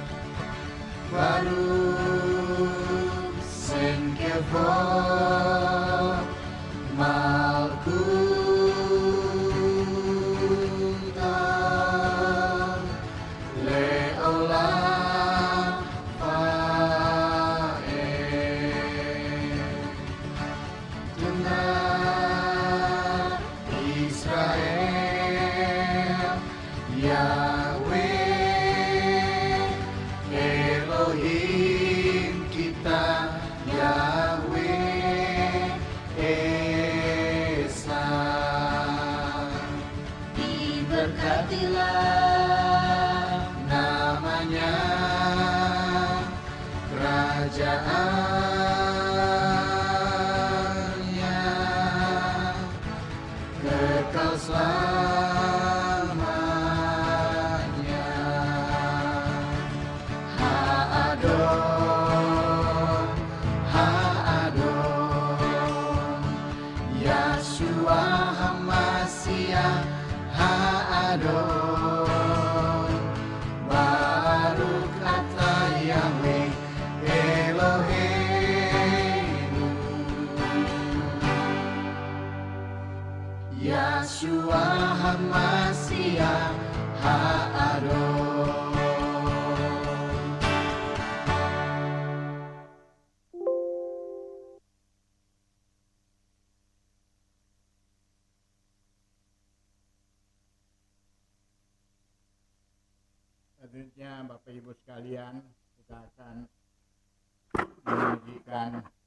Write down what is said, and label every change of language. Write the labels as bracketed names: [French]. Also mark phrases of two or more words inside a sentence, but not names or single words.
[Hebrew] ברוך שן כבוד מלכותם לעולם ועד. [Indonesian] Dengar Israel, Yahweh Elohim kita, Yahweh Esa. Diberkatilah namanya, kerajaannya kekal selamanya. [Hebrew] האדון, האדון, ישוע המשיח, האדון. ברוך אתה יהוה אלוהינו, ישוע המשיח, האדון. [Indonesian] Selanjutnya Bapak Ibu sekalian, kita akan menyajikan